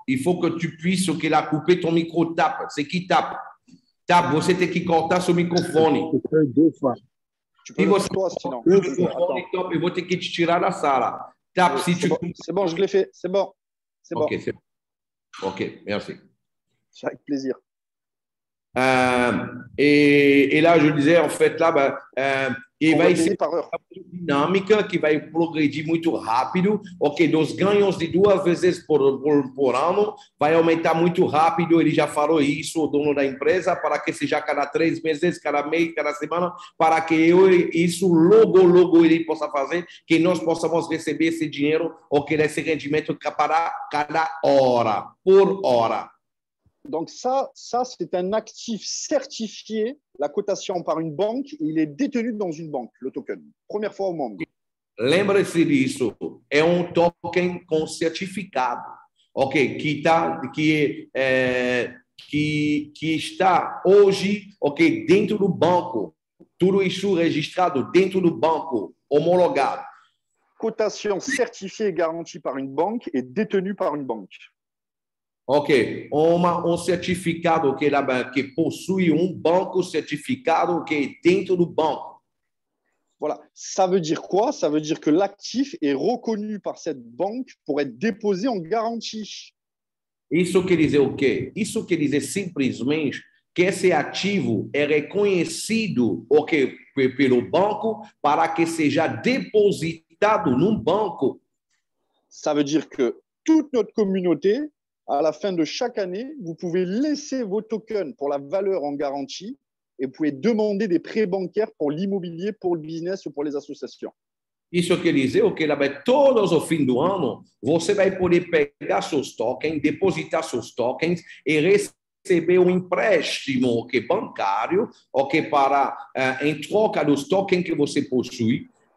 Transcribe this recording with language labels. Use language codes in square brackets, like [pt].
[fr] Il faut que tu puisses couper ton micro. Tape. C'est qui tape? Tape. [pt] Você tem que cortar seu microfone. [fr] Tu peux le toi, sinon. [pt] Eu vou ter que te tirar da sala. [fr] Tape. C'est bon, je l'ai fait. C'est bon. C'est bon. Ok, merci. C'est avec plaisir. Et là, je disais, en fait, là, [pt] e vai ser uma dinâmica que vai progredir muito rápido, dos ganhos de 2 vezes por ano, vai aumentar muito rápido, ele já falou isso, o dono da empresa, para que seja cada 3 meses, cada mês, cada semana, para que isso logo ele possa fazer, que nós possamos receber esse dinheiro, esse rendimento para cada hora, por hora. [fr] Donc ça c'est un actif certifié, la cotation par une banque, il est détenu dans une banque, le token. Première fois au monde. [pt] Lembre-se disso, é token com certificado, que está hoje, dentro do banco, tudo isso registrado dentro do banco, homologado. [fr] Cotation certifiée et garantie par une banque et détenue par une banque. [pt] Ok, certificado que possui banco certificado que é dentro do banco. [fr] Voilà. Ça veut dire quoi? Ça veut dire que l'actif est reconnu par cette banque pour être déposé en garantie. [pt] Isso quer dizer o quê? Isso quer dizer simplesmente que esse ativo é reconhecido pelo banco para que seja depositado num banco. [fr] Ça veut dire que toute notre communauté, à la fin de chaque année, vous pouvez laisser vos tokens pour la valeur en garantie et vous pouvez demander des prêts bancaires pour l'immobilier, pour le business ou pour les associations. [pt] Isso quer dizer o que todos os fins do ano você vai poder pegar seus tokens, depositar seus tokens e receber um empréstimo bancário para em troca dos tokens que você possui.